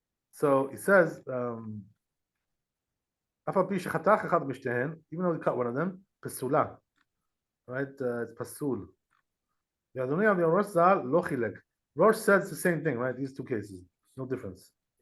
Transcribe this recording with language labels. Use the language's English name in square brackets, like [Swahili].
[English] So he says, [Hebrew] אף על פי שחתך אחד משתיהן, [English] even though he cut one of them, [Hebrew] פסולה. [English] Right? It's פסול. [Hebrew] ואדוני אבי ראש ז"ל לא חילק. [English] Rosh says the same thing, right? These two cases. No difference.